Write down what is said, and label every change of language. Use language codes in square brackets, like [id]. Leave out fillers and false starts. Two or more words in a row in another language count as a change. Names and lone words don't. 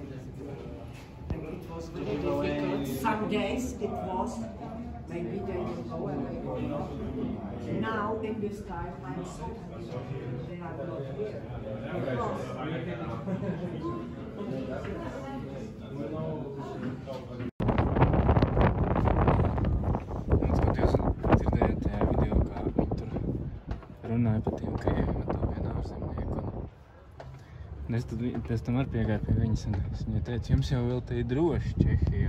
[en] And it was very difficult. Some days it was, maybe they will go away. Now, in this time, I'm so happy they are not here. [lv] Skatoties, dzirdējāt tajā video, kā viņi tur runāja par tiem krieviem ar to vienu ārzemnieku. Es tad pēc tam arī piegāju pie viņas un es viņai teicu, jums jau vēl te ir droši Čehijā.